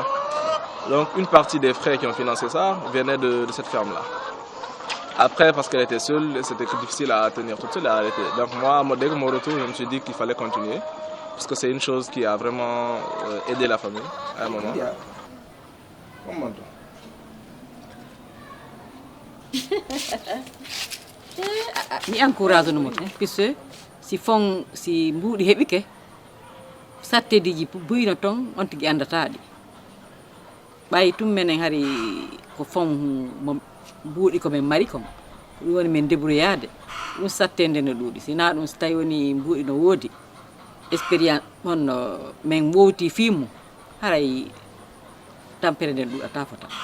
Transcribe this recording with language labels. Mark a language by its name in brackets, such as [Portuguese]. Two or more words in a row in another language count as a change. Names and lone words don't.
[French] Donc une partie des frais qui ont financé ça venait de cette ferme-là. Après, parce qu'elle était seule, c'était difficile à tenir toute seule, à arrêter. Donc moi, dès que mon retour, je me suis dit qu'il fallait continuer. parce que c'est une chose qui a vraiment aidé la famille à un moment. [Fula] Mi encourage no mo puisque si mbuuɗi heɓike sattediji buyino ton on tigi andataɗi ɓayi tum menen hari ko fon mo mbuuɗi komin mari kon ɗum woni min débrouillade ɗum sattede no ɗuuɗi sina ɗum so tawi woni mbuuɗi no woodi expérience on min wowti fimu haray tampere nden ɗuɗata fota